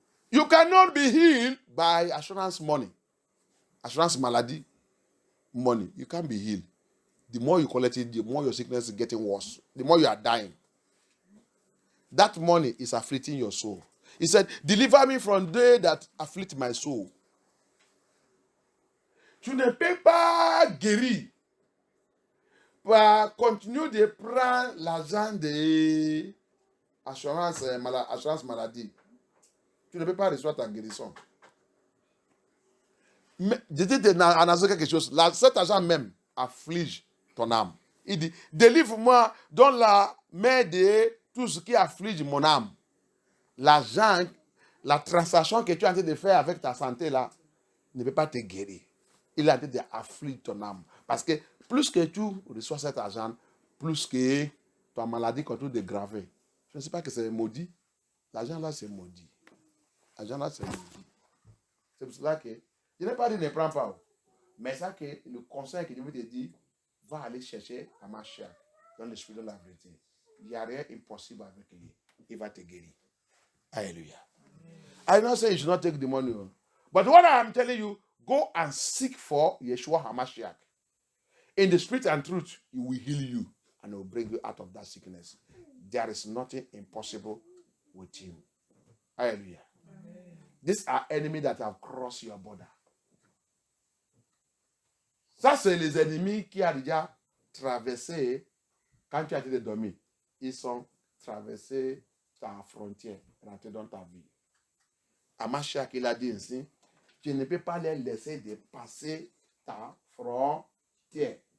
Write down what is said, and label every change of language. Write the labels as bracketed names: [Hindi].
[English] You cannot be healed by assurance money. Assurance maladie money. You can't be healed. The more you collect it, the more your sickness is getting worse. The more you are dying. That money is afflicting your soul. He said, deliver me from they that afflict my soul. [French] Tu ne peux pas guérir pour continuer de prendre l'argent de assurance maladie. Tu ne peux pas recevoir ta guérison. Mais je dis en quelque chose. Cet argent même afflige ton âme. Il dit, délivre-moi dans la main de tout ce qui afflige mon âme. L'argent, la transaction que tu es en train de faire avec ta santé là, ne peut pas te guérir. Il est en train d'affliger ton âme. Parce que plus que tu reçois cet argent, plus que ta maladie continue de graver. Je ne sais pas que c'est maudit. L'argent là, c'est maudit. L'argent là, c'est maudit. C'est pour cela que je n'ai pas dit ne prends pas. Mais ça que le conseil que je veux te dire, va aller chercher à Mashiach dans l'esprit de la vérité. Il n'y a rien impossible avec lui. Il va te guérir. Hallelujah. [English] I don't say you should not take the money. But what I am telling you, go and seek for Yeshua HaMashiach. In the spirit and truth, he will heal you and he will bring you out of that sickness. There is nothing impossible with him. Hallelujah. Amen. These are enemies that have crossed your border. [French] Ça, c'est les ennemis qui ont déjà traversé, quand tu as été dormi, ils ont traversé ta frontière, rentré dans ta vie. Hamashiach, il a dit ainsi, tu ne peux pas les laisser dépasser ta frontière.